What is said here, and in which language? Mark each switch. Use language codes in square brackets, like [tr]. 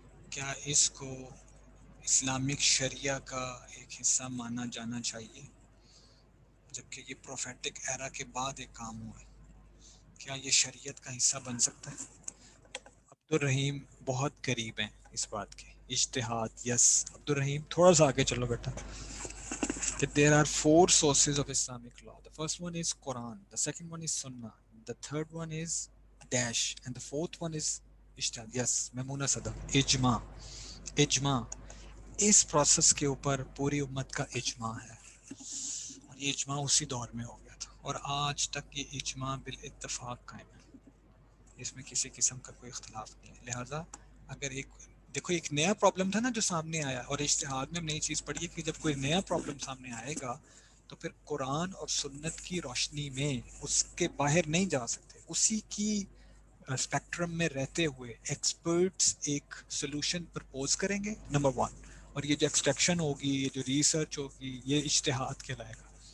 [ur] کیا اس کو اسلامک شریعہ کا ایک حصہ مانا جانا چاہیے، جبکہ یہ پروفیٹک ایرا کے بعد ایک کام ہوا ہے، کیا یہ شریعت کا حصہ بن سکتا ہے؟ عبد الرحیم بہت قریب ہیں اس بات کے، اجتہاد، یس عبد الرحیم تھوڑا سا آگے چلو بیٹا، کہ [en] there are four sources of Islamic law. The first one is Quran, the second one is Sunnah, the third one is dash, and the fourth one is ijtihad. [ur] Yes, Maimuna صدق، اجماع، اجماع، اس پروسیس کے اوپر پوری امت کا اجماع ہے، اور یہ اجماع اسی دور میں ہو گیا تھا، اور آج تک یہ اجماع بالاتفاق قائم ہے، اس میں کسی قسم کا کوئی اختلاف نہیں ہے۔ لہٰذا اگر ایک دیکھو ایک نیا پرابلم تھا نا جو سامنے آیا، اور اجتہاد میں ہم نئی چیز پڑھی ہے کہ جب کوئی نیا پرابلم سامنے آئے گا تو پھر قرآن اور سنت کی روشنی میں اس کے باہر نہیں جا سکتے، اسی کی اسپیکٹرم میں رہتے ہوئے ایکسپرٹس ایک سولوشن پرپوز کریں گے نمبر ون، اور یہ جو ایکسٹریکشن ہوگی، یہ جو ریسرچ ہوگی، یہ اجتہاد کہلائے گا،